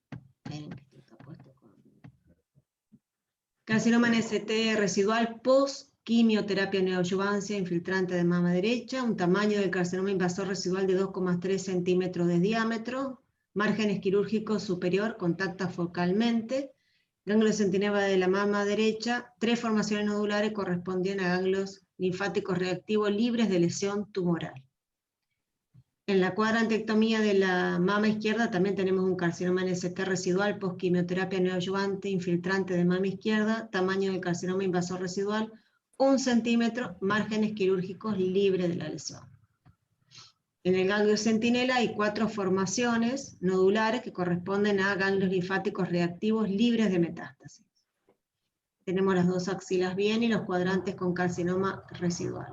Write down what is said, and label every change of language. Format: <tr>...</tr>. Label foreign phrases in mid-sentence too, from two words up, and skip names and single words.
<es>Carcinoma NST residual post quimioterapia neoadyuvancia, infiltrante de mama derecha, un tamaño del carcinoma invasor residual de 2,3 centímetros de diámetro, márgenes quirúrgicos superior, contacta focalmente, ganglio centinela de la mama derecha, 3 formaciones nodulares corresponden a ganglios linfáticos reactivos libres de lesión tumoral. En la cuadrantectomía de la mama izquierda también tenemos un carcinoma NST residual, postquimioterapia neoadyuvante, infiltrante de mama izquierda, tamaño del carcinoma invasor residual, 1 centímetro, márgenes quirúrgicos libres de la lesión. En el ganglio centinela hay 4 formaciones nodulares que corresponden a ganglios linfáticos reactivos libres de metástasis. Tenemos las 2 axilas bien y los cuadrantes con carcinoma residual.</es>